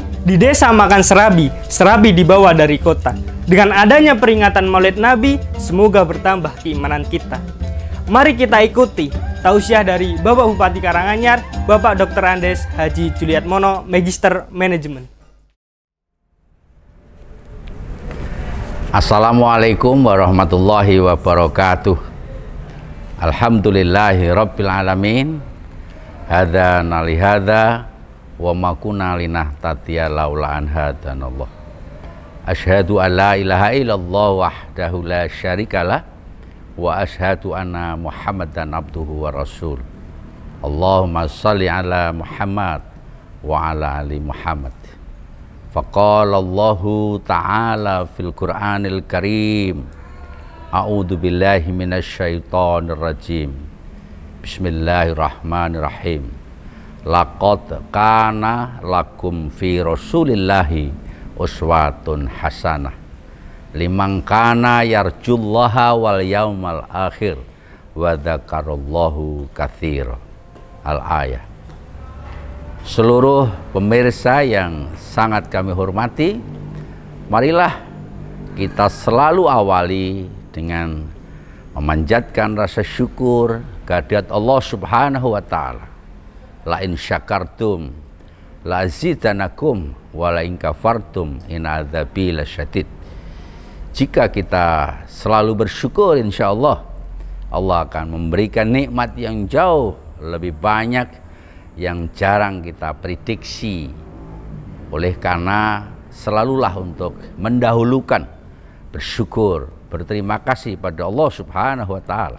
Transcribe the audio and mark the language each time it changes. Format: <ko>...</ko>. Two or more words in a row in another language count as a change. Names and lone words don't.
<id>Di desa makan serabi, serabi dibawa dari kota. Dengan adanya peringatan Maulid Nabi, semoga bertambah keimanan kita. Mari kita ikuti tausiah dari Bapak Bupati Karanganyar, Bapak Dr. Andes Haji Juliatmono, Magister Manajemen.</id> <ar>السلام عليكم ورحمة الله وبركاته. الحمد لله رب العالمين. هذا نالهذا وما كنا لنهتدي لولا أن هدانا الله. أشهد أن لا إله إلا الله وحده لا شريك له وأشهد أن محمدا عبده ورسول. اللهم صل على محمد وعلى آل محمد. فقال الله تعالى في القرآن الكريم. أعوذ بالله من الشيطان الرجيم. Bismillahirrahmanirrahim. لقد كان لكم في رسول الله أسوة حسنة لمن كان يرجو الله واليوم الآخر وذكر الله كثيرا. Al-ayah.</ar> <id>Seluruh pemirsa yang sangat kami hormati, marilah kita selalu awali dengan memanjatkan rasa syukur kehadirat Allah</id> <ar>سبحانه وتعالى. لئن شكرتم لأزيدنكم ولئن كفرتم إن عذابي لشديد.</ar> <id>Jika kita selalu bersyukur, insyaallah Allah akan memberikan nikmat yang jauh lebih banyak yang jarang kita prediksi. Oleh karena selalulah untuk mendahulukan bersyukur, berterima kasih pada Allah</id> <ar>سبحانه وتعالى.</ar>